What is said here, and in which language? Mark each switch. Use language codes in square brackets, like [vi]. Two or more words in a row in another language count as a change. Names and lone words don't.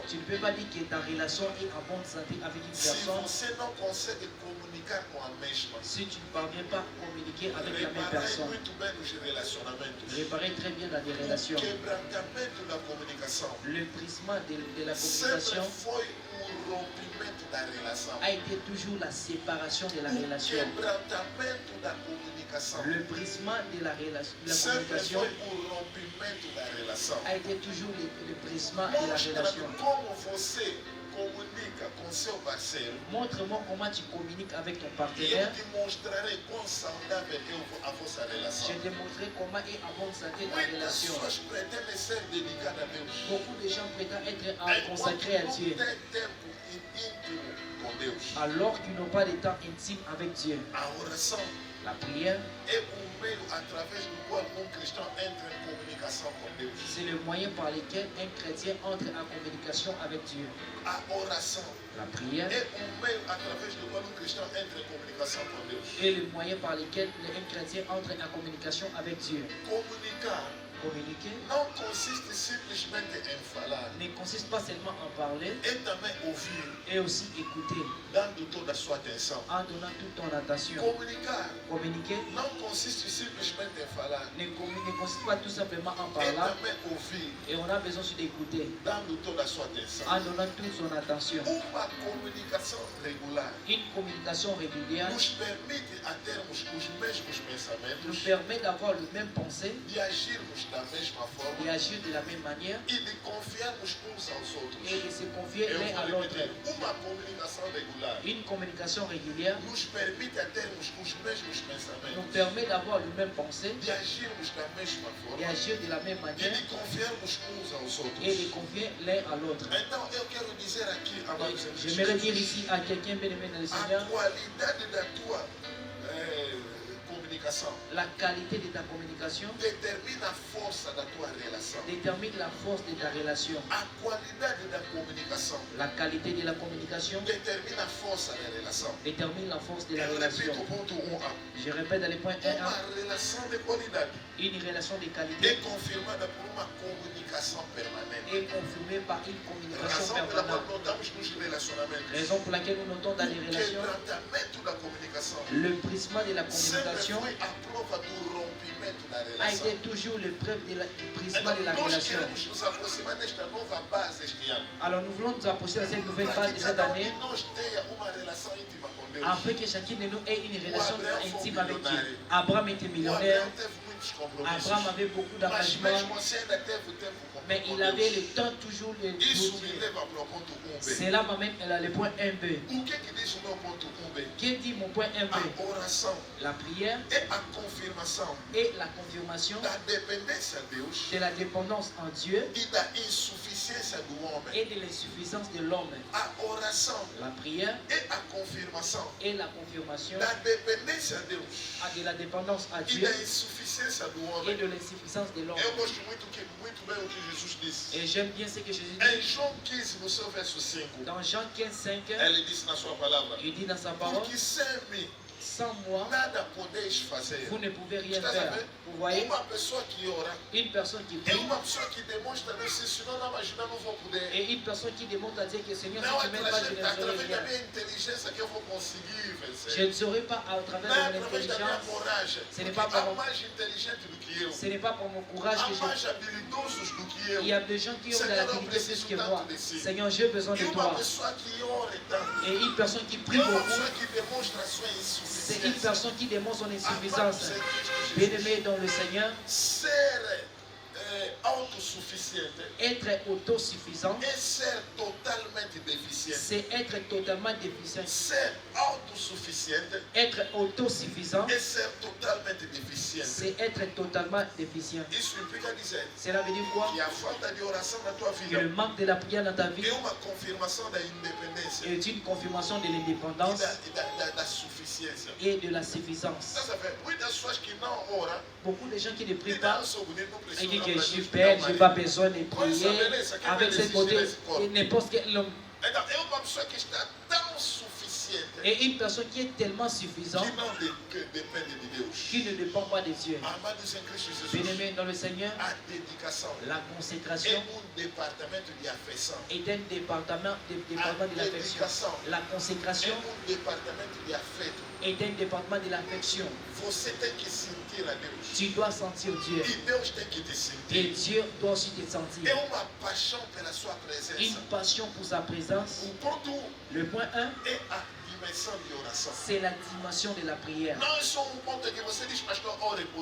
[fr] Tu ne peux pas dire que ta relation est en bonne santé avec une [pt] se [fr] personne [pt] você não consegue comunicar com a mesma. [fr] si tu ne parviens pas à communiquer avec la même [pt] Reparei [fr] personne. [pt] muito bem nos relacionamentos. [fr] Réparer très bien dans des [pt] O [fr] relations. [pt] quebrantamento da comunicação [fr] Le brisement de la [pt] sempre [fr] communication [pt] foi rompimento da relação. [fr] a été toujours la séparation de la [pt] O [fr] relation. [pt] quebrantamento da comunicação [fr] Le brisement de la [pt] sempre [fr] communication [pt] foi o rompimento da relação. [fr] a été toujours le brisement de la [pt] Mostra-me [fr] relation. [pt] como você comunica com seu parceiro [fr] Montre-moi comment tu communiques avec ton [pt] e eu [fr] partenaire. [pt] te mostrarei quão saudável é a vossa relação. [fr] Je te montrerai comment est en bonne santé ta [pt] Muitas [fr] relation. [pt] pessoas pretendem ser dedicadas a Deus. [fr] Beaucoup de gens prétendent être [pt] Enquanto [fr] consacrés à [pt] não [fr] Dieu [pt] tem tempo íntimo com Deus. [fr] alors qu'ils n'ont pas de temps intime avec Dieu. [pt] A oração [fr] La prière, [pt] é meio através do qual cristão entra em comunicação com Deus. [fr] c'est le moyen par lequel un chrétien entre en communication avec Dieu. [pt] A oração [fr] La prière [pt] é meio através do qual cristão entra em comunicação com Deus. [fr] est le moyen par lequel un chrétien entre en communication avec Dieu. [pt] Comunicar [fr] Communiquer [pt] não consiste simplesmente em falar, [fr] ne consiste pas seulement en parler, [pt] é também ouvir, [fr] et aussi écouter [pt] dando toda a sua atenção. [fr] en donnant toute ton attention. [pt] Comunicar [fr] Communiquer [pt] não consiste simplesmente em falar, [fr] ne consiste pas tout simplement en [pt] é [fr] parlant, [pt] também ouvir, [fr] et on a besoin aussi d'écouter [pt] dando toda a sua atenção. [fr] en donnant toute son attention. [pt] Uma comunicação regular [fr] Une communication régulière [pt] nos permite a termos os mesmos [fr] nous [pt] pensamentos, [fr] permet d'avoir le même pensée [pt] de agirmos da mesma [fr] et [pt] forma [fr] agir de la même manière [pt] e de confiarmos uns aos outros. [fr] et de se confier [pt] Eu [fr] l'un à [pt] vou [fr] l'autre. [pt] repetir, uma comunicação regular [fr] Une communication régulière [pt] nos permite a termos os mesmos [fr] nous [pt] pensamentos, [fr] permet d'avoir le même pensée [pt] de agirmos da mesma [fr] et [pt] forma [fr] agir de la même [pt] e [fr] manière [pt] de confiarmos uns aos [fr] et de [pt] outros. [fr] confier l'un à l'autre. [pt] Então eu quero dizer aqui, amados [fr] Et [pt] irmãos, [fr] j'aimerais dire ici à quelqu'un bien aimé dans le [pt] a [fr] Seigneur, [pt] qualidade da tua comunicação [fr] la qualité de ta communication [pt] determina a força da tua relação. [fr] détermine la force de ta relation. [pt] A qualidade da comunicação [fr] La qualité de la communication [pt] determina a força da relação. [fr] détermine la force de la [pt] Eu [fr] relation. [pt] repito o ponto 1A. [fr] Je répète dans les points 1 [pt] Uma relação de qualidade [fr] une relation de [pt] é [fr] qualité [pt] confirmada por uma comunicação permanente. [fr] est confirmée par une communication [pt] Razão pela qual [fr] permanente. [pt] notamos nos relacionamentos [fr] Raison pour laquelle nous notons dans les [pt] o [fr] relations [pt] quebrantamento da comunicação [fr] le brisement de la [pt] sempre [fr] communication [pt] foi a prova do rompimento da [fr] a [pt] relação. [fr] été toujours l'épreuve du brisement [pt] Então, [fr] de la [pt] nós [fr] relation. [pt] queremos nos aproximar desta nova base este ano. [fr] Alors nous voulons nous approcher de cette nouvelle [pt] Para [fr] phase [pt] que [fr] de cette [pt] cada um [fr] année [pt] de nós tenha uma relação íntima com Deus. [fr] afin que chacun de nous ait une relation [pt] Abraham foi [fr] intime avec Dieu. [pt] milionário. [fr] Abraham était [pt] O [fr] millionnaire, [pt] Abraão teve muitos compromissos. [fr] Abraham avait beaucoup [pt] Mas [fr] d'engagements, [pt] mesmo assim ainda teve tempo com [fr] mais [pt] com [fr] il avait le [pt] Deus. [fr] temps toujours de [pt] Isso me [fr] Dieu. [pt] leva para o ponto 1B. [fr] Cela m'amène à le point 1b. [pt] O que diz o meu ponto 1B? [fr] Qu'est dit mon point 1b? [pt] A oração [fr] La prière [pt] é a confirmação [fr] et la confirmation [pt] da dependência de Deus [fr] de la dépendance en Dieu [pt] e da insuficiência do homem. [fr] et de l'insuffisance de l'homme. [pt] A oração [fr] La prière [pt] é a confirmação [fr] et la confirmation [pt] da dependência de Deus [fr] de la dépendance à [pt] e [fr] Dieu [pt] da insuficiência do [fr] et [pt] homem. [fr] de l'insuffisance de l'homme. [pt] Eu gosto muito bem o que Jesus disse. [fr] Et j'aime bien ce que Jésus [pt] Em [fr] dit [pt] João 15, no seu verso 5, [fr] dans Jean 15, 5. [pt] ele disse na sua palavra: [fr] Il dit dans sa parole, [pt] porque sem mim [fr] sans moi, [pt] nada podeis fazer. [fr] vous ne pouvez rien [pt] Estás a [fr] faire. [pt] ver? [fr] Vous voyez, [pt] Uma pessoa que ora [fr] une personne qui [pt] é [fr] prie [pt] uma pessoa que demonstra, Deus, se não imaginar, não vou poder. [fr] et une personne qui demande à Dieu que Seigneur, [pt] Não [fr] si [pt] é [fr] tu m'aides pas, je ne ferai [pt] através da [fr] rien. [pt] minha inteligência que eu vou conseguir [fr] Je [pt] vencer. [fr] ne saurais pas à travers [pt] Não é [fr] mon [pt] através da minha [fr] intelligence, [pt] coragem. [fr] Ce n'est [pt] Porque [fr] pas par [pt] há [fr] mon- [pt] mais inteligente do que eu. [fr] ce n'est pas pour mon courage [pt] Há [fr] que [pt] mais habilidosos do que [fr] il y a [pt] eu. [fr] des gens qui ont de [pt] Seigneur, eu [fr] l'habilité plus [pt] preciso [fr] que [pt] tanto [fr] moi. [pt] de si. [fr] Seigneur, j'ai besoin [pt] E [fr] de [pt] uma [fr] toi. [pt] pessoa que ora tanto. [fr] Et une personne qui prie [pt] É uma [fr] beaucoup, [pt] pessoa que demonstra a sua [fr] c'est une [pt] insuficiência. [fr] personne qui démontre son [pt] Amado [fr] insuffisance. [pt] Senhor Cristo Jesus. [fr] Bien-aimé dans le Seigneur, [pt] Ser autossuficiente [fr] être autosuffisant, [pt] é ser totalmente deficiente. [fr] c'est être totalement déficient. [pt] Ser autossuficiente [fr] Être autosuffisant, [pt] é ser totalmente deficiente. [fr] c'est être totalement déficient. [pt] Isso implica dizer [fr] Cela veut dire quoi? [pt] que a falta de oração na tua [fr] Que [pt] vida [fr] le manque de la prière dans ta vie [pt] é uma confirmação da independência [fr] est une confirmation de [pt] e [fr] l'indépendance [pt] da suficiência. [fr] et de la suffisance. [pt] Estás a ver? Muitas pessoas que não oram, [fr] Beaucoup de gens qui ne [pt] e [fr] prient pas, [pt] não sou bonito, não [fr] ils [pt] precisam [fr] disent [pt] orar [fr] que [pt] para [fr] je suis [pt] Deus, [fr] belle, [pt] não, [fr] je n'ai [pt] marido. [fr] pas besoin de prier. Avec cette beauté, et n'importe quel homme. [pt] Então, é uma pessoa que está tão suficiente [fr] Et une personne qui est tellement suffisante [pt] que não que depende de Deus. [fr] qui ne dépend pas de Dieu. [pt] Amados em Cristo Jesus, [fr] Bien-aimé dans le Seigneur, [pt] a dedicação [fr] la [pt] é [fr] consécration [pt] departamento de afeição. [fr] est un département de l'affection. La [pt] É [fr] consécration [pt] departamento de afeto. [fr] est un département de l'affection. [pt] Você tem que sentir a Deus. [fr] Tu dois sentir Dieu. [pt] E Deus tem que te [fr] Et [pt] sentir. [fr] Dieu doit aussi te sentir. [pt] É uma paixão pela sua [fr] Une [pt] presença. [fr] passion pour sa présence. [pt] O ponto [fr] Le point 1, [pt] é a dimensão de oração. [fr] c'est la dimension de la prière. [pt] Não é só um ponto que você diz, pastor, ore por